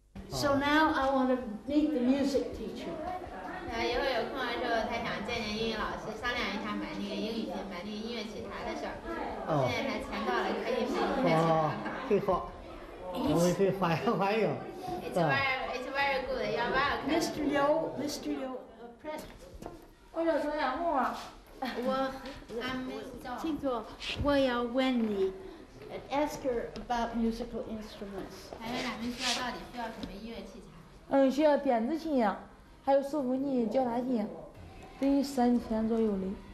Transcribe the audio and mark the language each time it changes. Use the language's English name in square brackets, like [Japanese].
[English] So now I want to meet the music teacher. [Chinese] 以后有空的时候，他想见见英语老师，商量一下买那个英语买那个音乐器材的事儿。现在他钱到了，可以买音乐器材了。最好，我们是欢迎。 [English] It's very good. You're welcome. Mr. Liu, President. [Chinese] 我叫张亚红啊。我听说我要问你 ， [English] ask her about musical instruments. [Chinese] 还有咱们学校到底需要什么音乐器材？需要电子琴呀，还有手风琴、脚踏琴，得3000左右的。